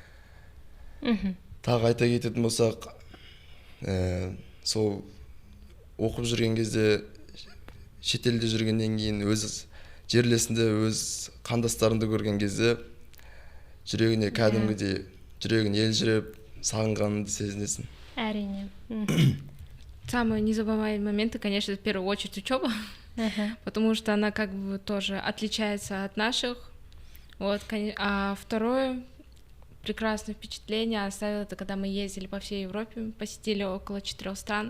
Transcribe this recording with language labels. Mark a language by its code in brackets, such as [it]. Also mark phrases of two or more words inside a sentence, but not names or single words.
[kk] Тағы айта кететін болсақ, сол оқып жүрген кезде, шетелде жүргеннен кейін өз жерлесінде өз қандастарымды көрген кезде жүрегіне кәдімгідей жүрегін елжіреп сағынғанды сезінесің. Әрине. [ru] Самые незабываемые моменты, конечно, в первую очередь учеба, потому что она как бы тоже отличается от наших. Вот, а второе прекрасное впечатление оставило это, когда мы ездили по всей Европе, посетили около 4 стран.